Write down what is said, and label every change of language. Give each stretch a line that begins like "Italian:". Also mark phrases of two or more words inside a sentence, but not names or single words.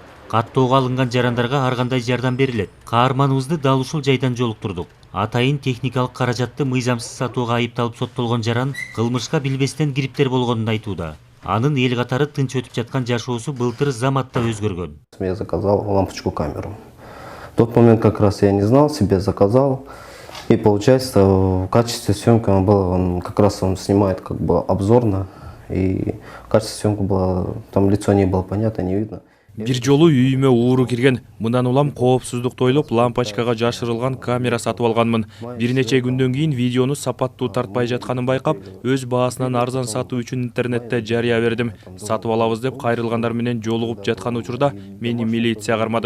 Kyrgyz: Каттоого алынган жарандарга ар кандай жардам берилет. Каарманыбызды дал ушул жайдан жолуктурдук. Атайын техникалык каражатты мыйзамсыз сатууга айыпталып соттолгон жаран кылмышка билбестен кириптер болгонун айтууда. Анын эл катары тынч өтүп жаткан жашоосу былтыр заматта өзгөргөн.
Russian: Я заказал лампочку камеру. В тот момент как раз я не знал, себе заказал. И получается, в качестве съемки он как раз он снимает как бы обзорно. И качество съемки было, там лицо не было понятно, не видно.
Kyrgyz: Бир жолу үйүмө ууру кирген, мындан улам коопсуздукту ойлоп лампочкага жашырылган камера сатып алганмын. Бир нече күндөн кийин видеону сапаттуу тартпай жатканын байкап, өз баасынан арзан сатуу үчүн интернетте жарыя бердим. Сатып алабыз деп кайрылгандар менен жолугуп жаткан учурда мени милиция кармады.